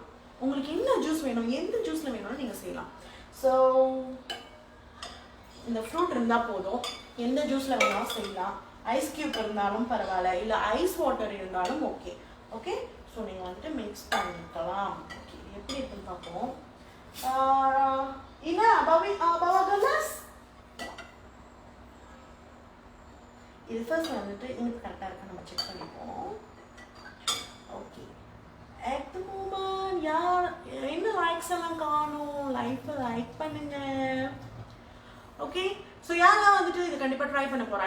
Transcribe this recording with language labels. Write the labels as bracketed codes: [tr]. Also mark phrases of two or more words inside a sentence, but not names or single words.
[ta] உங்களுக்கு என்ன ஜூஸ் வேணும், எந்த ஜூஸ்ல வேணாலும் நீங்க செய்யலாம். ஸோ இந்த ஃப்ரூட் இருந்தால் போதும், எந்த ஜூஸ்ல வேணாலும் செய்யலாம். [en] ice cube [ta] இருந்தாலும் பரவாயில்ல, இல்லை [en] ice water [ta] இருந்தாலும் ஓகே. ஓகே, ஸோ நீங்கள் வந்துட்டு மிக்ஸ் பண்ணிக்கலாம். ஓகே, எப்படி இருக்குன்னு பார்ப்போம். [ms] Ina, bawa gelas. [ta] இது ஃபர்ஸ்ட் வந்துட்டு இனிப்பு கரெக்டாக இருக்கா நம்ம செக் பண்ணிப்போம். ஓகே, [en] at the moment [ta] யார் என்ன லைக்ஸ் எல்லாம் காணும், லைஃப்பை லைக் பண்ணுங்க. ஓகே, ஸோ யாரெல்லாம் வந்துட்டு இது கண்டிப்பாக ட்ரை பண்ண போகிறா.